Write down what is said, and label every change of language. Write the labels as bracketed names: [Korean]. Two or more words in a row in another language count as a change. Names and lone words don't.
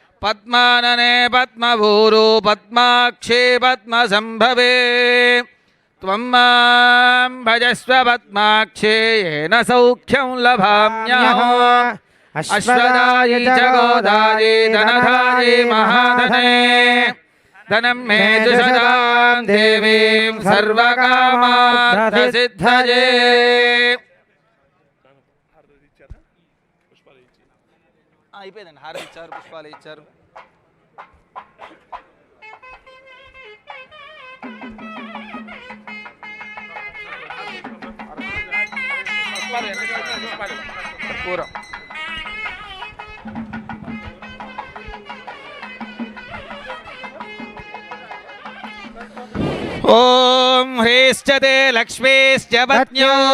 [Sanskrit] पद्मानने पद्मभूरो पद्माक्षे पद्मसम्भवे त्वं मां भजस्व पद्माक्षे येन सौख्यं लभाम्यहम् अश्वदायि च गोदायि धनधायि महाधने धनं मे जुषदां देवीं सर्वकामार्थसिद्धये [Telugu] అయిపోయిందండి హారం ఇచ్చారు పుష్పాలు ఇచ్చారు [Sanskrit] కర్పూరం ఓం హ్రీశ్చతే లక్ష్మీశ్చ పత్న్యో